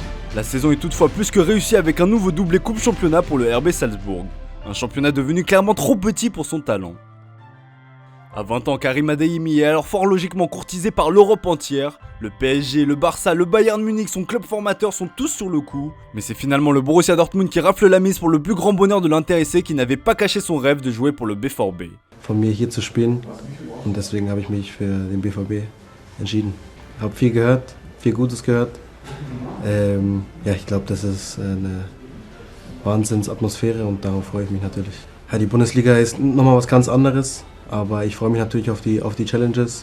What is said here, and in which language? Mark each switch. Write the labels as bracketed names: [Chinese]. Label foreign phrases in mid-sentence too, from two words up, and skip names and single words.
[French] La saison est toutefois plus que réussie avec un nouveau doublé coupe championnat pour le RB Salzbourg, un championnat devenu clairement trop petit pour son talent. À 20 ans, Karim Adeyemi est alors fort logiquement courtisé par l'Europe entière. Le PSG, le Barça, le Bayern Munich, son club formateur sont tous sur le coup. Mais c'est finalement le Borussia Dortmund qui rafle la mise pour le plus grand bonheur de l'intéressé qui n'avait pas caché son rêve de jouer pour le BVB. [German] Von mir hier zu spielen und deswegen habe ich mich für den BVB entschieden. Ich habe viel gehört, viel Gutes gehört. Ja, ich glaube, das ist eine Wahnsinnsatmosphäre und darauf freue ich mich natürlich. Ja, die Bundesliga ist nochmal was ganz anderes, aber ich freue mich natürlich auf die Challenges.